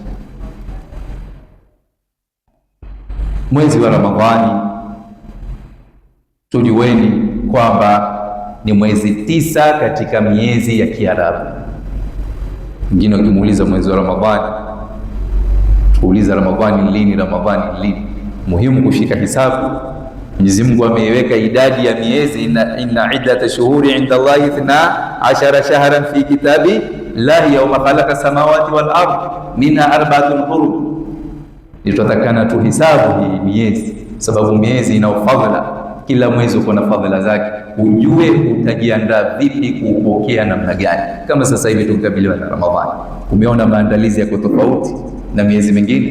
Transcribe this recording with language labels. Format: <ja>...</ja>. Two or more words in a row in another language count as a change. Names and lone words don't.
<sw>Mwezi wa Ramadhani tujueni kwamba ni mwezi 9 katika miezi ya Kiarabu. Wengine wakimuuliza mwezi wa Ramadhani, tuuliza Ramadhani lini, Ramadhani lini? Muhimu kushika hisabu. Mwenyezi Mungu ameiweka idadi ya miezi,</sw> <ar>إن عدة الشهور عند الله 12 شهرا في كتاب الله يوم خلق السماوات والأرض منها 4 حرم.</ar> <sw>Tutatakana tuhisabu hii miezi, sababu miezi ina fadhila. Kila mwezi uko na fadhila zake, ujue utajiandaa vipi kuupokea namna gani. Kama sasa hivi tukabiliwa na Ramadhani, umeona maandalizi yako tofauti na miezi mingine.</sw>